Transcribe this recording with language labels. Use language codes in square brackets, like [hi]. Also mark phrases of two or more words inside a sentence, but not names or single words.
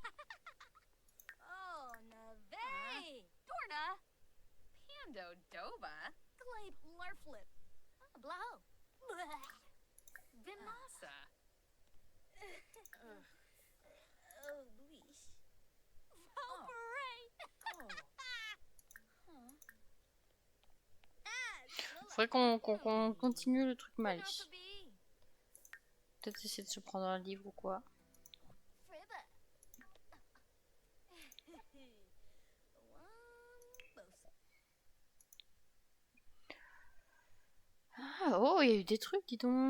[fr] Oh, Nave! Dorna! Pando Doba. Glade Larflip. Blaho. Vimasa. Oh, Bleesh. Oh, Faudrait qu'on continue le truc malice. Peut-être essayer de se prendre un livre ou quoi. Ah, oh, il y a eu des trucs, dis donc.